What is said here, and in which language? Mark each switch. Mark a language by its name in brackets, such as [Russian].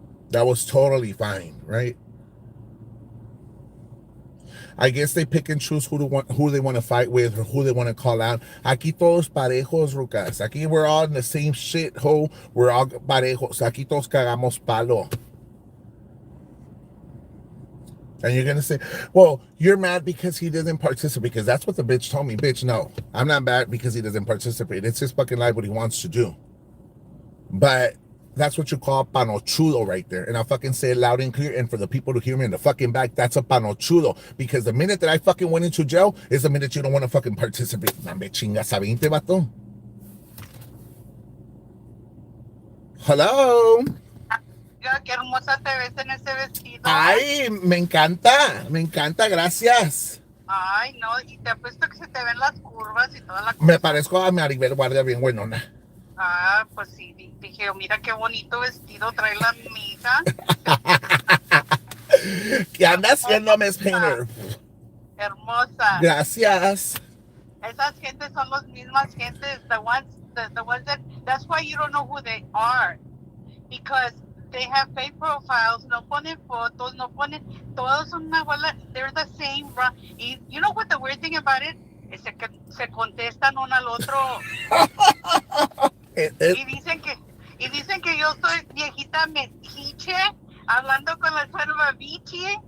[English] That was totally fine, right? I guess they pick and choose who they want to fight with or who they want to call out. [Spanish] Aquí todos parejos, Rucas. Aquí [English] we're all in the same shit hole. We're all [Spanish] parejos. Aquí todos cagamos palo. [English] And you're going to say, well, you're mad because he doesn't participate. Because that's what the bitch told me. Bitch, no. I'm not mad because he doesn't participate. It's his fucking life, what he wants to do. But that's what you call panochudo right there. And I'll fucking say it loud and clear. And for the people to hear me in the fucking back, that's a panochudo. Because the minute that I fucking went into jail is the minute you don't want to fucking participate. [Spanish] Dame chingas a 20, vato. [English] Hello. [Spanish] Qué hermosa te ves en ese vestido. Ay, me encanta, gracias. Ay, no, y te apuesto que se te ven las curvas y toda la cosa. Me parezco a Maribel Guardia bien buenona. Ah, pues sí, dije, mira qué bonito vestido trae la amiga. ¿Qué anda haciendo, Miss Painter? Hermosa. Gracias. Esas gentes son las mismas gentes, [English] the ones that's why you don't know who they are. Because they have fake profiles, [Spanish] no ponen fotos, no ponen, todos son una bola, [English] they're the same. Y you know what the weird thing about it? [Spanish] Es que se contestan uno al otro. Y dicen que yo soy viejita metiche, hablando con la selva bichi.